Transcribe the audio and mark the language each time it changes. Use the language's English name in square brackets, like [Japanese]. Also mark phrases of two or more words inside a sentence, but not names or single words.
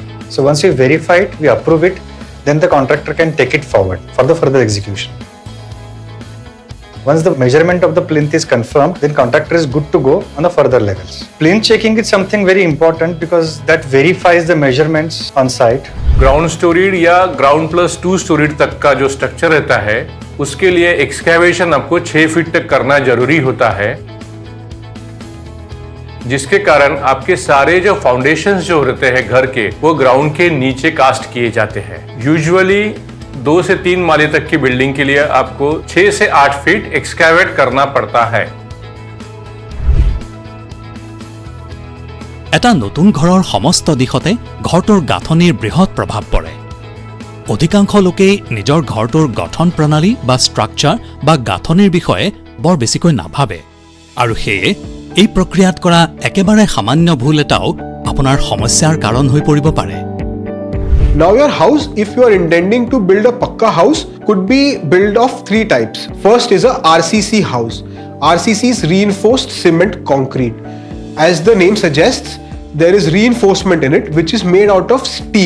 [English] So once we verify it, we approve it, then the contractor can take it forward for the further execution. Once the measurement of the plinth is confirmed, then contractor is good to go on the further levels. Plinth checking is something very important because that verifies the measurements on site. ground storied [Hindi] या [English] ground plus 2 storied [Hindi] तक का जो स्ट्रक्चर रहता है उसके लिए एक्सकैवेशन आपको 6 फीट तक करना जरूरी होता है, जिसके कारण आपके सारे जो फाउंडेशंस जो रहते हैं घर के वो ग्राउंड के नीचे कास्ट किए जाते हैं। यूजुअली 2 से 3 माले तक की बिल्डिंग के लिए आपको 6 से 8 फीट एक्सकैवेट करना पड़ता है। [Assamese] এটা নতুন ঘৰৰ সমস্ত দিশতে ঘৰটোৰ গাঁথনিৰ বৃহৎ প্ৰভাৱ পৰে। অধিকাংশ লোকেই নিজৰ ঘৰটোৰ গঠন প্ৰণালী বা ষ্ট্ৰাকচাৰ বা গাঁথনিৰ বিষয়ে বৰ বেছিকৈ নাভাবে, আৰু সেয়ে এই প্ৰক্ৰিয়াত কৰা একেবাৰে সামান্য ভুল এটাও আপোনাৰ সমস্যাৰ কাৰণ হৈ পৰিব পাৰে। [English] Now your house, if you are intending to build a pakka house, could be built of 3 types. First is a RCC house. RCC is reinforced cement concrete. As the name suggests, there is reinforcement in it which is made out of steel.